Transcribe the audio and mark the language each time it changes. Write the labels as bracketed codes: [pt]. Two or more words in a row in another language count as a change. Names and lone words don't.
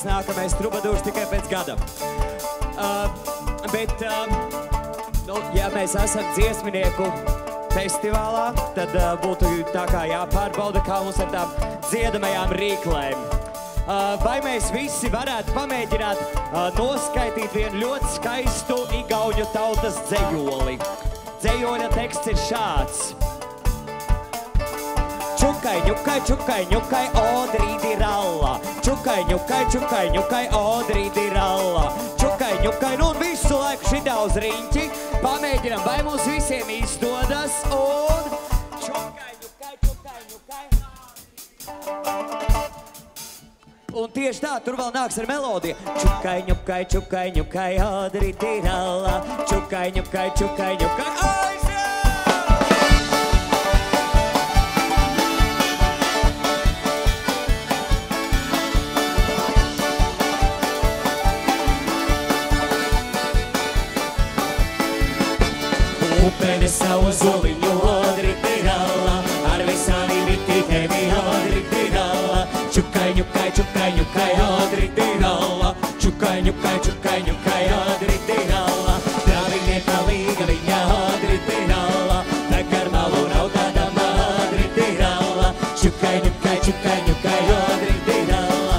[lv] Nākamais trubadūrs tikai pēc gada. Ja mēs esam dziesminieku festivālā, tad būtu tā kā jāpārbauda, kā mums ar tām dziedamajām rīklēm. Vai mēs visi varētu pamēģināt noskaitīt vienu ļoti skaistu igauņu tautas dzejoli? Dzejoļa teksts ir šāds. Čukai, ņukai, čukai, ņukai, odrīdi ralla. Čukai, ņukai, čukai, ņukai, odrīdi ralla. Čukai, ņukai, nu un visu laiku šitā uz riņķi. Pamēģinam, vai mums visiem izdodas. Un čukai, ņukai, čukai, ņukai. Un tieši tā, tur vēl nāks ar melodiju. Čukai, ņukai, čukai, ņukai, odrīdi ralla. Čukai, ņukai, čukai, ņukai, aiziet! Upene savu zoliņu odrīti ralla, ar visām imitītēm odrīti ralla. Čukai, ņukai, čukai, ņukai, odrīti ralla. Čukai, ņukai, čukai, ņukai, odrīti ralla. Travinieka līga viņa odrīti ralla. Takar malu nav tādam odrīti ralla. Čukai, ņukai, čukai, ņukai, odrīti ralla.